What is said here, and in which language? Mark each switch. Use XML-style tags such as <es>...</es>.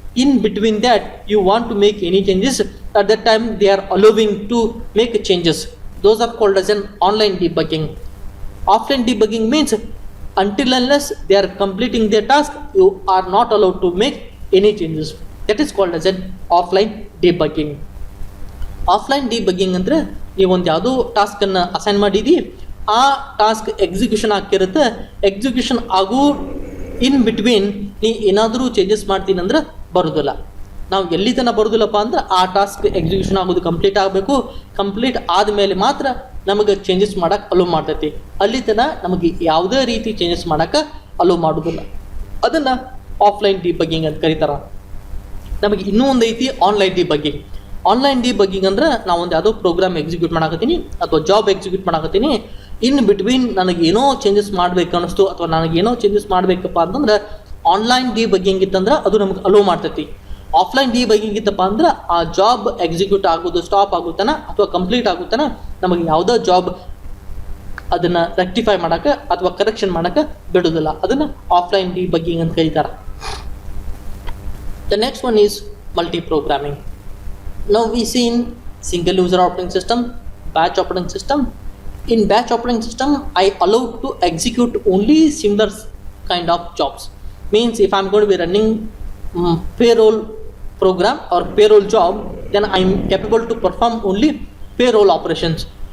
<en>In between that, you want to make any changes. At that time, they are allowing to make changes. Those are called as an online debugging. Offline debugging means until unless they are completing their task, you are not allowed to make any changes. That is called as an offline debugging.</en> <kn>Offline debugging ಅಂದರೆ ನೀವು ಒಂದು ಯಾವುದೋ ಟಾಸ್ಕನ್ನು assign ಮಾಡಿದಿ, ಆ task execution ಆಗ್ತಿರುತ್ತೆ. Execution ಆಗೋ in between ನೀ ಏನಾದರೂ ಚೇಂಜಸ್ ಮಾಡ್ತೀನಿ ಅಂದ್ರೆ ಬರೋದಿಲ್ಲ. ನಾವು ಎಲ್ಲಿ ತನಕ ಬರೋದಿಲ್ಲಪ್ಪ ಅಂದ್ರೆ ಆ ಟಾಸ್ಕ್ ಎಕ್ಸಿಕ್ಯೂಷನ್ ಆಗೋದು ಕಂಪ್ಲೀಟ್ ಆಗಬೇಕು. ಕಂಪ್ಲೀಟ್ ಆದಮೇಲೆ ಮಾತ್ರ ನಮಗೆ ಚೇಂಜಸ್ ಮಾಡೋಕ್ಕೆ ಅಲೋ ಮಾಡ್ತೈತಿ. ಅಲ್ಲಿ ತನಕ ನಮಗೆ ಯಾವುದೇ ರೀತಿ ಚೇಂಜಸ್ ಮಾಡೋಕ್ಕೆ ಅಲೋ ಮಾಡೋದಿಲ್ಲ. ಅದನ್ನು ಆಫ್ಲೈನ್ ಡಿಬಗ್ಗಿಂಗ್ ಅಂತ ಕರೀತಾರೆ. ನಮಗೆ ಇನ್ನೂ ಒಂದು ಐತಿ ಆನ್ಲೈನ್ ಡಿಬಗ್ಗಿಂಗ್. ಆನ್ಲೈನ್ ಡಿಬಗ್ಗಿಂಗ್ ಅಂದ್ರೆ ನಾವು ಒಂದು ಯಾವುದೋ ಪ್ರೋಗ್ರಾಮ್ ಎಕ್ಸಿಕ್ಯೂಟ್ ಮಾಡಕತ್ತೀನಿ ಅಥವಾ ಜಾಬ್ ಎಕ್ಸಿಕ್ಯೂಟ್ ಮಾಡಕತ್ತೀನಿ, ಇನ್ ಬಿಟ್ವೀನ್ ನನಗೇನೋ ಚೇಂಜಸ್ ಮಾಡಬೇಕು ಅನ್ನಿಸ್ತು ಅಥವಾ ನನಗೇನೋ ಚೇಂಜಸ್ ಮಾಡಬೇಕಪ್ಪ ಅಂತಂದ್ರೆ ಆನ್ಲೈನ್ ಡಿಬಗ್ಗಿಂಗ್ ಇತ್ತಂದ್ರೆ ಅದು ನಮ್ಗೆ ಅಲೋ ಮಾಡ್ತೈತಿ. ಆಫ್ಲೈನ್ ಡಿಬಗ್ಗಿಂಗ್ ಇತ್ತಪ್ಪ ಅಂದ್ರೆ ಆ ಜಾಬ್ ಎಕ್ಸಿಕ್ಯೂಟ್ ಆಗೋದು ಸ್ಟಾಪ್ ಆಗುತ್ತಾನ ಅಥವಾ ಕಂಪ್ಲೀಟ್ ಆಗುತ್ತಾನ ನಮಗೆ ಯಾವುದೋ ಜಾಬ್ ಅದನ್ನು ರೆಕ್ಟಿಫೈ ಮಾಡೋಕ್ಕೆ ಅಥವಾ ಕರೆಕ್ಷನ್ ಮಾಡೋಕ್ಕೆ ಬಿಡೋದಿಲ್ಲ. ಅದನ್ನು ಆಫ್ಲೈನ್ ಡಿಬಗ್ಗಿಂಗ್ ಅಂತ ಕರೀತಾರೆ.</kn> <en>The next one is multiprogramming. Now we see in single user operating system, batch operating system. In batch operating system, I allow to execute only similar kind of jobs. Means if I'm going to be running payroll program or payroll job, then I'm capable to perform only payroll operations.</en>